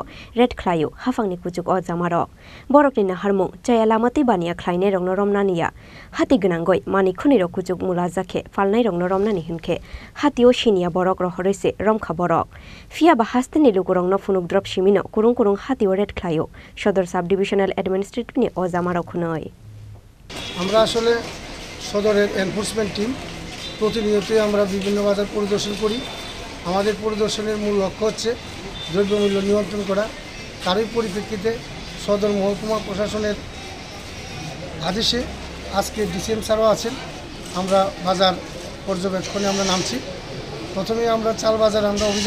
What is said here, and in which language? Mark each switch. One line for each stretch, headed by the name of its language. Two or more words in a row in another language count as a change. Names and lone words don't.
Kok Borok: red Khlaio hafangni kujuk Ozamarok borokni naharmung chayalamati bania khlaine rongno romnaniya hati gnangoi mani khuniro kujuk mulajakhe falnai rongno romnani hinke Hatio Chini borok rohorese romkha borok fia ba hasteni Lukurokno Phunuk drop shimino kurung Hatio red Khlaio Sadar
English: sub-divisional administrative
Kok Borok: ni Ozamarok hunoi
Bangla: আমরা আসলে সদরের
English: enforcement team
Bangla: প্রতিনিয়তই আমরা বিভিন্ন বাজার পরিদর্শন করি আমাদের পরিদর্শনের মূল লক্ষ্য হচ্ছে দ্রব্যমূল্য নিয়ন্ত্রণ করা তারই পরিপ্রেক্ষিতে সদর মহকুমা প্রশাসনের আদেশে আজকে ডিসিএম স্যারও আছেন আমরা বাজার পর্যবেক্ষণে আমরা নামছি প্রথমেই আমরা চাল বাজার আমরা অভিযান